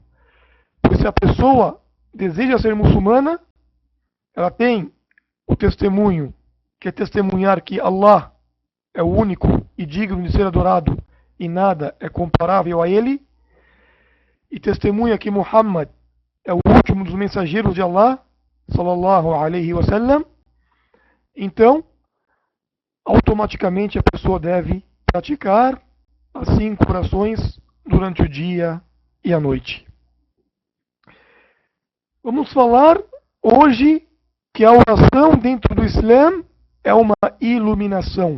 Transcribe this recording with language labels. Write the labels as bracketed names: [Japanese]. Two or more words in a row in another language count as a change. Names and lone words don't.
[Portuguese] Pois se a pessoa deseja ser muçulmana, ela tem o testemunho, que é testemunhar que Allah é o único e digno de ser adorado e nada é comparável a ele, e testemunha que Muhammad é o último dos mensageiros de Allah, [Arabic] صلى الله عليه وسلم. [Portuguese] Então, automaticamente a pessoa deve praticar as 5 orações durante o dia e a noite. Vamos falar hoje que a oração dentro do Islã é uma iluminação.